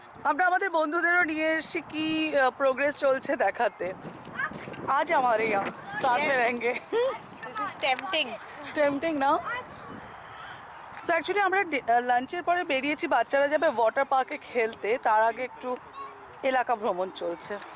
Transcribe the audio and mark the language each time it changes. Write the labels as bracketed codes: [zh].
[bn] আমরা আমাদের বন্ধুদেরও নিয়ে এসেছি কি প্রোগ্রেস চলছে দেখাতে. [hi] আজ हमारे यहाँ साथ में रहेंगे. [en] This is tempting. [bn] টেম্পটিং না. সো অ্যাকচুয়ালি আমরা লাঞ্চের পরে বেরিয়েছি, বাচ্চারা যাবে ওয়াটার পার্কে খেলতে, তার আগে একটু এলাকা ভ্রমণ চলছে.